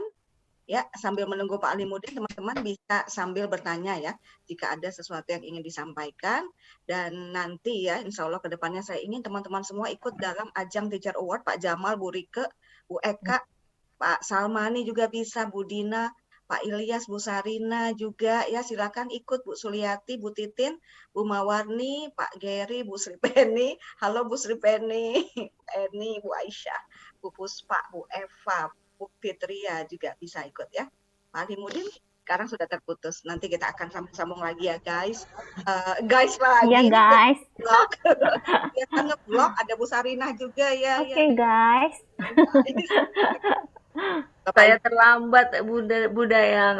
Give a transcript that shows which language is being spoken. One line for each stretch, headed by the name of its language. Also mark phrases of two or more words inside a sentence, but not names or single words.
Indonesian: Ya, sambil menunggu Pak Alimuddin, teman-teman bisa sambil bertanya ya, jika ada sesuatu yang ingin disampaikan. Dan nanti ya, insya Allah ke depannya saya ingin teman-teman semua ikut dalam ajang Teacher Award, Pak Jamal, Bu Rike, Bu Eka, Pak Salmani juga bisa, Bu Dina, Pak Ilyas, Bu Sarina juga ya, silakan ikut Bu Suliati, Bu Titin, Bu Mawarni, Pak Geri, Bu Sri Penny, halo Bu Sri Penny, Eni, Bu Aisyah, Bu Puspa, Bu Eva, Bu Fitria juga bisa ikut ya. Pak Alimuddin sekarang sudah terputus. Nanti kita akan sambung lagi ya guys. Guys lagi. Iya guys. Ya kan nge-vlog, ada Bu Sarinah juga ya. Oke guys. Saya terlambat Bu Dayang.